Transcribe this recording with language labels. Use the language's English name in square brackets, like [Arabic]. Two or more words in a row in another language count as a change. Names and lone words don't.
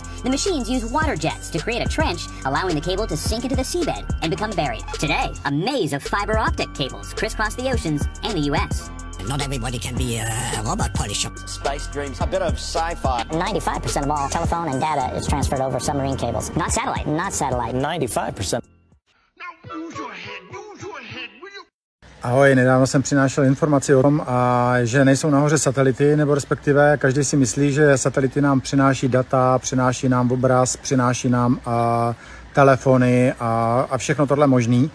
[English] The machines use water jets to create a trench, allowing the cable to sink into the seabed and become buried. Today, a maze of fiber optic cables crisscross the oceans and the U.S. Not everybody can be a robot polisher. Space dreams, a bit of sci-fi. 95% of all telephone and data is transferred over submarine cables. Not satellite. 95%. [Czech] Ahoj, nedávno jsem přinášel informaci o tom, že nejsou nahoře satelity, nebo respektive každý si myslí, že satelity nám přináší data, přináší nám obraz, přináší nám telefony a všechno tohle možný.